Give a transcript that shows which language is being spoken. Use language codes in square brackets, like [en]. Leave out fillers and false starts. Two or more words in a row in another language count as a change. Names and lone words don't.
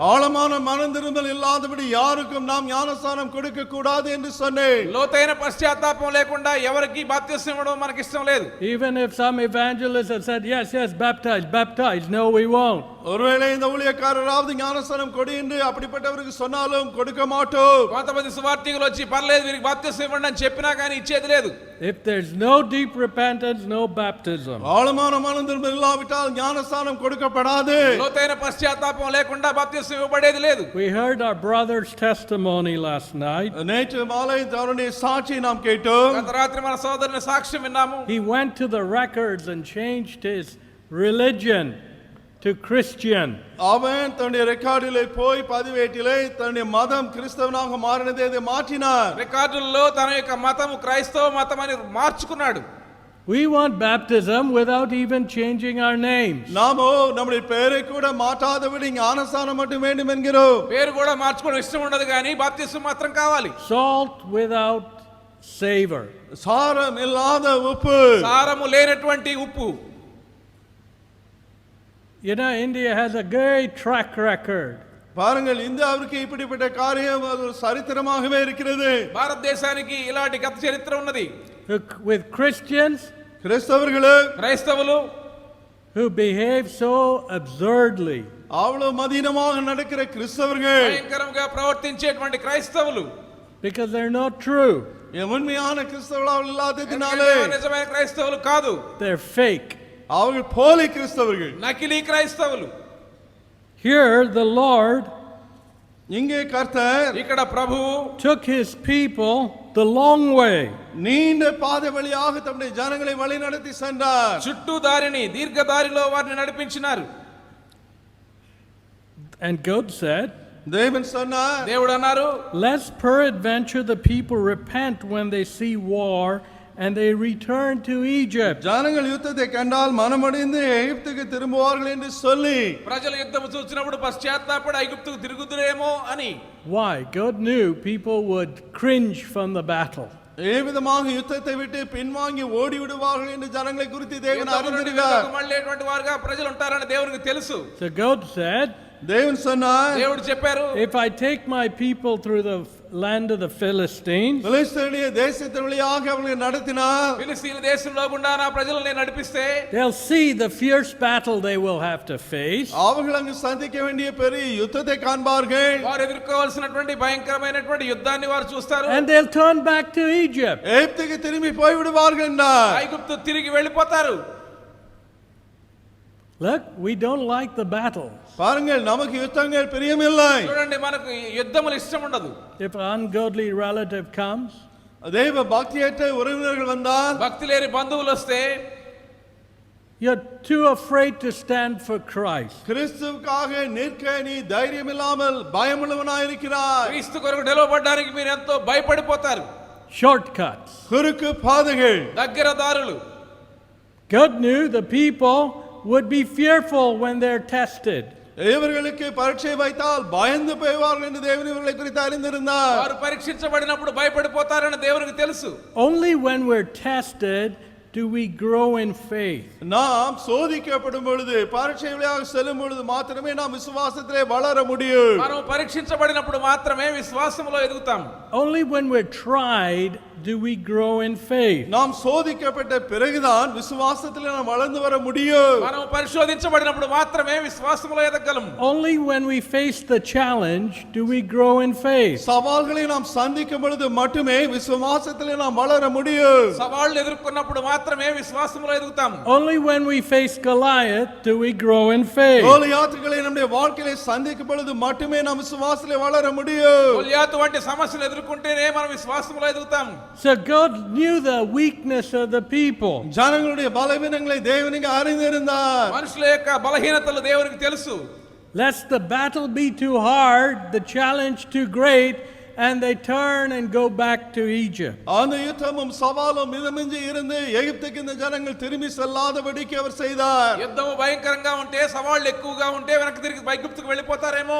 [ta] ஆழமான மனம் திரும்பல் இல்லாதபடி யாருக்கும் நாம் ஞானஸ்நானம் கொடுக்க கூடாது என்று சொன்னேன். [te] లోతైన పశ్చాత్తాపం లేకుండా ఎవరికి బాప్తిసం ఇవ్వడం మనకి ఇష్టం లేదు. [en] Even if some evangelists have said yes baptize, no we won't. [ta] ஒருவேளை இந்த ஊழியக்காரராவது ஞானஸ்நானம் கொடு என்று அப்படிப்பட்டவருக்கு சொன்னாலும் கொடுக்க மாட்டோம். [te] కొంతమంది సువార్థికులు వచ్చి పర్లేదు వీరికి బాప్తిసం ఇవ్వండి అని చెప్పినా కానీ ఇచ్చేది లేదు. [en] If there's no deep repentance, no baptism. [ta] ஆழமான மனம் திரும்பல் இல்லாவிட்டால் ஞானஸ்நானம் கொடுக்கப்படாது. [te] లోతైన పశ్చాత్తాపం లేకుండా బాప్తిసం ఇవ్వబడేది లేదు. [en] We heard our brother's testimony last night. [ta] நேற்று மாலை அவருடைய சாட்சியை நாம் கேட்டோம். [te] గత రాత్రి మన సోదరుని సాక్ష్యం విన్నాము. [en] He went to the records and changed his religion to Christian. [ta] அவன் தன்னுடைய ரெக்கார்டிலே போய் பதிவேட்டிலே தன்னுடைய மதம் கிறிஸ்தவனாக மாறினதை அதை மாற்றினார். [te] రికార్డుల్లో తన యొక్క మతము క్రైస్తవ మతం అని మార్చుకున్నాడు. [en] We want baptism without even changing our names. [ta] நாமோ நம்முடைய பெயரை கூட மாற்றாதபடி ஞானஸ்நானம் மட்டும் வேண்டும் என்கிறோம். [te] పేరు కూడా మార్చుకోవడం ఇష్టం ఉండదు కానీ బాప్తిసం మాత్రం కావాలి. [en] Salt without savor. [ta] சாரம் இல்லாத உப்பு. [te] సారము లేనటువంటి ఉప్పు. [en] You know, India has a great track record. [ta] பாருங்கள் இந்தியாவிற்கு இப்படிப்பட்ட காரியம் அது ஒரு சரித்திரமாகவே இருக்கிறது. [te] భారతదేశానికి ఇలాంటి గత చరిత్ర ఉన్నది. [en] With Christians [te] క్రైస్తవులు [en] who behave so absurdly. [ta] அவ்வளவு மதீனமாக நடக்கிற கிறிஸ்தவர்கள் [te] భయంకరంగా ప్రవర్తించేటువంటి క్రైస్తవులు [en] because they're not true. [ta] உண்மையான கிறிஸ்தவர்களாக இல்லாததினாலே [te] నిజమైన క్రైస్తవులు కాదు. [en] They're fake. [ta] அவர்கள் போலி கிறிஸ்தவர்கள். [te] నకిలీ క్రైస్తవులు. [en] Here the Lord [ta] இங்கே கர்த்தர் [te] ఇక్కడ ప్రభువు [en] took his people the long way. [ta] நீண்ட பாதை வழியாக தம்முடைய ஜனங்களை வழிநடத்தி சென்றார். [te] చుట్టూ దారిని దీర్ఘ దారిలో వారిని నడిపించినారు. [en] And God said, [ta] தேவன் சொன்னார், [te] దేవుడు అన్నారు, [en] lest peradventure the people repent when they see war and they return to Egypt. [ta] ஜனங்கள் யுத்தத்தை கண்டால் மனமடைந்து எகிப்துக்கு திரும்புவார்கள் என்று சொல்லி [te] ప్రజలు యుద్ధము చూసినప్పుడు పశ్చాత్తాపడి ఐగుప్తుకు తిరుగుదురేమో అని. [en] Why? God knew people would cringe from the battle. [ta] ஏவிதமாக யுத்தத்தை விட்டு பின்வாங்கி ஓடி விடுவார்கள் என்று ஜனங்களை குறித்து தேவன் அறிந்திருக்கிறார். [te] మళ్ళేటువంటి వారుగా ప్రజలు ఉంటారని దేవునికి తెలుసు. [en] So God said, [ta] தேவன் சொன்னார், [te] దేవుడు చెప్పారు, [en] if I take my people through the land of the Philistines, [ta] பெலிஸ்தீனிய தேசத்தின் வழியாக அவர்களை நடத்தினார். [te] ఫిలిస్తీయుల దేశంలో గుండా నా ప్రజలను నేను నడిపిస్తే [en] they'll see the fierce battle they will have to face. [ta] அவர்கள் அங்கு சந்திக்க வேண்டிய பெரிய யுத்தத்தை காண்பார்கள். [te] వారు ఎదుర్కోవాల్సినటువంటి భయంకరమైనటువంటి యుద్ధాన్ని వారు చూస్తారు. [en] And they'll turn back to Egypt. [ta] எகிப்துக்கு திரும்பி போய் விடுவார்கள் என்றார். [te] ఐగుప్తు తిరిగి వెళ్ళిపోతారు. [en] Look, we don't like the battle. [ta] பாருங்கள், நமக்கு யுத்தங்கள் பிரியமில்லை. [te] చూడండి, మనకు యుద్ధములు ఇష్టం ఉండదు. [en] If an ungodly relative comes, [ta] தேவ பக்தியற்ற உறவினர்கள் வந்தால், [te] భక్తి లేని బంధువులు వస్తే [en] you're too afraid to stand for Christ. [ta] கிறிஸ்துவுக்காக நிற்க நீ தைரியம் இல்லாமல் பயமுள்ளவனாய் இருக்கிறாய். [te] క్రీస్తు కొరకు నిలవబడడానికి మీరు ఎంతో భయపడిపోతారు. [en] Shortcuts. [ta] குறுக்கு பாதைகள். [te] దగ్గర దారులు. [en] God knew the people would be fearful when they're tested. [ta] இவர்களுக்கு பரீட்சை வைத்தால் பயந்து போய்வார்கள் என்று தேவன் இவர்களை குறித்து அறிந்திருந்தார். [te] వారు పరీక్షించబడినప్పుడు భయపడిపోతారని దేవునికి తెలుసు. [en] Only when we're tested do we grow in faith. [ta] நாம் சோதிக்கப்படும் பொழுது, பரீட்சை வழியாக செல்லும் பொழுது மாத்திரமே நாம் விசுவாசத்திலே வளர முடியும். [te] మనం పరీక్షించబడినప్పుడు మాత్రమే విశ్వాసములో ఎదుగుతాం. [en] Only when we're tried do we grow in faith. [ta] நாம் சோதிக்கப்பட்ட பிறகுதான் விசுவாசத்தில் நாம் வளர்ந்து வர முடியும். [te] మనం పరిశోధించబడినప్పుడు మాత్రమే విశ్వాసములో ఎదగగలము. [en] Only when we face the challenge do we grow in faith. [ta] சவால்களை நாம் சந்திக்கும் பொழுது மட்டுமே விசுவாசத்தில் நாம் வளர முடியும். [te] సవాళ్లు ఎదుర్కొన్నప్పుడు మాత్రమే విశ్వాసములో ఎదుగుతాము. [en] Only when we face Goliath do we grow in faith. [ta] கோலியாத்துகளை நம்முடைய வாழ்க்கையில சந்திக்கும் பொழுது மட்டுமே நாம் விசுவாசத்தில் வளர முடியும். [te] గొల్యాతు వంటి సమస్యలు ఎదుర్కొంటేనే మనం విశ్వాసములో ఎదుగుతాము. [en] So God knew the weakness of the people. [ta] ஜனங்களுடைய பலவீனங்களை தேவனுக்கு அறிந்திருந்தார். [te] మనుషుల యొక్క బలహీనతలు దేవునికి తెలుసు. [en] Lest the battle be too hard, the challenge too great, and they turn and go back to Egypt. [ta] அந்த யுத்தமும் சவாலும் மிதமிஞ்சி இருந்து எகிப்துக்கு இந்த ஜனங்கள் திரும்பி செல்லாதபடிக்கு அவர் செய்தார். [te] యుద్ధము భయంకరంగా ఉంటే సవాళ్లు ఎక్కువగా ఉంటే వెనక్కి తిరిగి ఐగుప్తుకు వెళ్ళిపోతారేమో.